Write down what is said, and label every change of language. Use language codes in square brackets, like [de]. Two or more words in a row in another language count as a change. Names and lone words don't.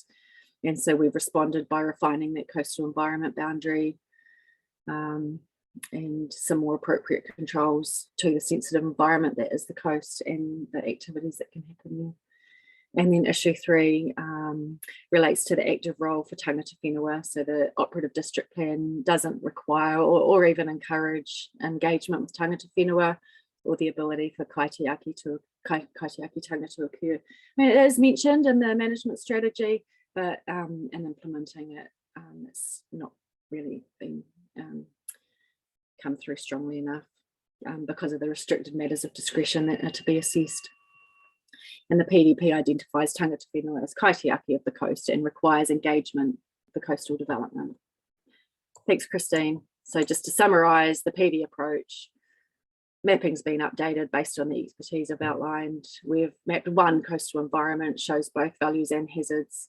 [en] And so we've responded by refining that coastal environment boundary and some more appropriate controls to the sensitive environment that is the coast and the activities that can happen there. And then issue 3 relates to the active role for [mi] tangata whenua. [en] So the operative district plan doesn't require or even encourage engagement with [mi] tangata whenua, [en] or the ability for [mi] kaitiaki tanga [en] to occur. I mean, it is mentioned in the management strategy, but in implementing it, it's not really been come through strongly enough because of the restricted matters of discretion that are to be assessed. And the PDP identifies [mi] tangata whenua [en] as kaitiaki of the coast and requires engagement for coastal development. Thanks, Christine. So just to summarise the PD approach, mapping's been updated based on the expertise I've outlined. We've mapped one coastal environment, shows both values and hazards.